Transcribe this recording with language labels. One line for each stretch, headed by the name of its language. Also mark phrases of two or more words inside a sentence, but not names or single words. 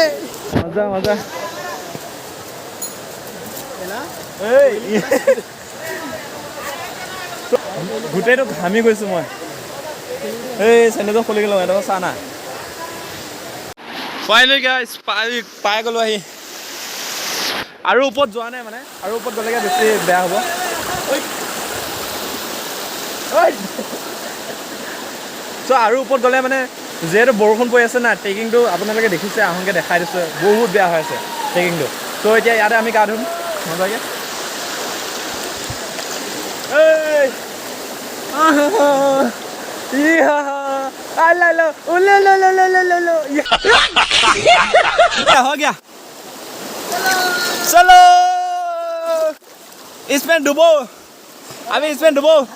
Assamese: মজা গোটেইটো ঘামি গৈছোঁ মই এই চেনেলটো খুলি গ'লোঁ এটা চা না
English: finally guys
Assamese: পাই গ'লোঁ আহি আৰু ওপৰত যোৱা নাই মানে আৰু ওপৰত গ'লেগে বেছি বেয়া হ'ব চ' আৰু ওপৰত গ'লে মানে যিহেতু বৰষুণ পৰি আছে না ট্ৰেকিংটো আপোনালোকে দেখিছে আহোঁকৈ দেখাই দিছোঁ বহুত বেয়া হৈ আছে ট্ৰেকিংটো চ' এতিয়া ইয়াতে আমি গা ধুম মজাকৈ
Hindi: हो गया चलो इसमें डुबो
Assamese: अभी इसमें डुबो